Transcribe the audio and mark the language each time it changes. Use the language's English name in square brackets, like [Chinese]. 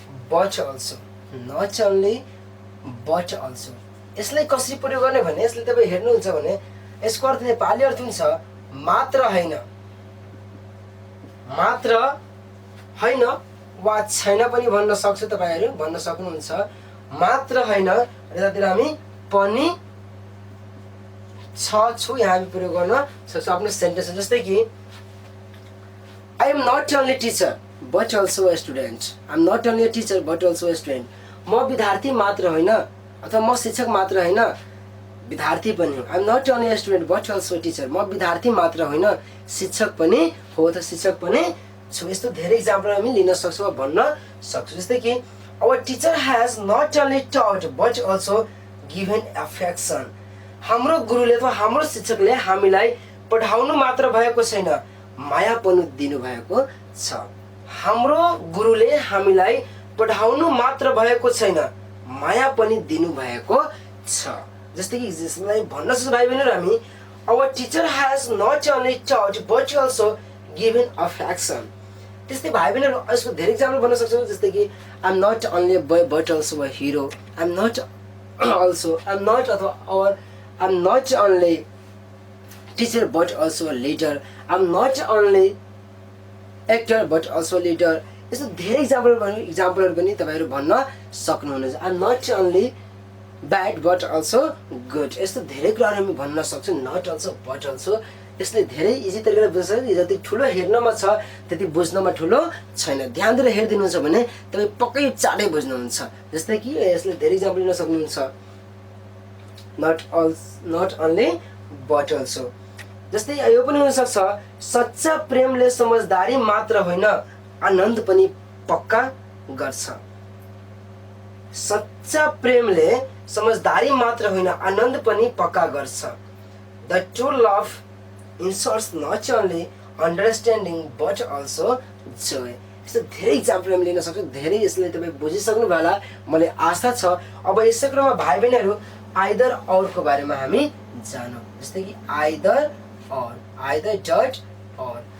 [English] but also, not only but also. [Nepali] यसलाई कसरी प्रयोग गर्ने भने यसले तपाईँ हेर्नुहुन्छ भने यसको अर्थ नेपाली अर्थ हुन्छ मात्र होइन, मात्र होइन वा छैन पनि भन्न सक्छ, तपाईँहरू भन्न सक्नुहुन्छ। मात्र होइन यतातिर हामी पनि छु यहाँ हामी प्रयोग गर्न सक्छौँ आफ्नो सेन्टेन्स। जस्तै कि [English] I am not only teacher but also a student, I am not only a teacher but also a student. [Nepali] म विद्यार्थी मात्र होइन अथवा म शिक्षक मात्र होइन विद्यार्थी पनि हो। [English] I am not only a student but also a teacher, [Nepali] म विद्यार्थी मात्र होइन शिक्षक पनि हो अथवा शिक्षक पनि छु। यस्तो धेरै इक्जाम्पल हामी लिन सक्छौँ वा भन्न सक्छौँ। जस्तै कि [English] our teacher has not only taught but also given affection, [Nepali] हाम्रो गुरुले अथवा हाम्रो शिक्षकले हामीलाई पढाउनु मात्र भएको छैन माया पनि दिनुभएको छ। हाम्रो गुरुले हामीलाई पढाउनु मात्र भएको छैन माया पनि दिनुभएको छ। जस्तै कि यसलाई भन्न सक्छौँ भाइ बहिनीहरू हामी [English] Our teacher has not only taught but also given affection. [Nepali] त्यस्तै भाइ बहिनीहरू यसको धेरै इक्जाम्पल भन्न सक्छौँ। जस्तै कि [English] I am not only a boy but also a hero, I am not also I am not अथवा our I am not only teacher but also a leader, I am not only actor but also leader. [Nepali] यस्तो धेरै इक्जाम्पलहरू पनि तपाईँहरू भन्न सक्नुहुनेछ। [English] I am not only bad but also good, [Nepali] यस्तो धेरै कुराहरू हामी भन्न सक्छौँ। [English] not also but also, [Nepali] यसले धेरै इजी तरिकाले बुझ्छ। जति ठुलो हेर्नमा छ त्यति बुझ्नमा ठुलो छैन। ध्यान दिएर हेरिदिनुहुन्छ भने तपाईँ पक्कै चाँडै बुझ्नुहुन्छ। जस्तै कि यसले धेरै इक्जाम्पल लिन सक्नुहुन्छ। [English] Not only but also. [Nepali] जस्तै यो पनि हुनसक्छ सच्चा प्रेमले समझदारी मात्र होइन आनन्द पनि पक्का गर्छ। सच्चा प्रेमले समझदारी मात्र होइन आनन्द पनि पक्का गर्छ। [English] The true love inserts not only understanding but also joy. [Nepali] यस्तो धेरै इक्जाम्पल हामी लिन सक्छौँ। धेरै यसले तपाईँ बुझिसक्नु भयो होला मलाई आशा छ। अब यसै क्रममा भाइ बहिनीहरू आइदर औरको बारेमा हामी जानौँ। जस्तै कि [English] Either or, either डट or.